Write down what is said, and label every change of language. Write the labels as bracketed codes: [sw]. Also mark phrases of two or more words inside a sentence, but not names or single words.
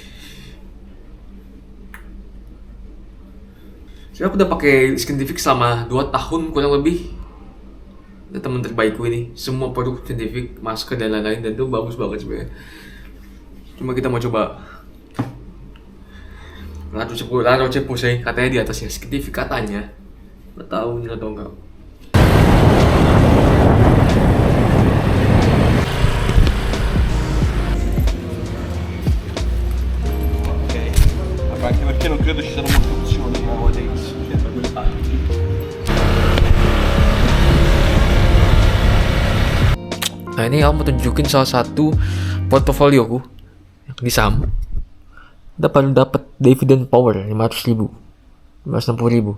[id] Jadi aku udah pakai Skintific selama 2 tahun kurang lebih. Ini teman terbaikku ini. Semua produk Skintific, masker dan lain-lain, dan itu bagus banget sebenarnya. Cuma kita mau coba La Roche-Posay, katanya di atasnya Skintific katanya. Nggak tahu bener atau enggak. [it] Anche perché non credo ci siano molte opzioni nowadays. [id] Nah ini aku mau tunjukin salah satu portofolioku di saham. Dapat [en] dividend power [id] 500.000, 560.000.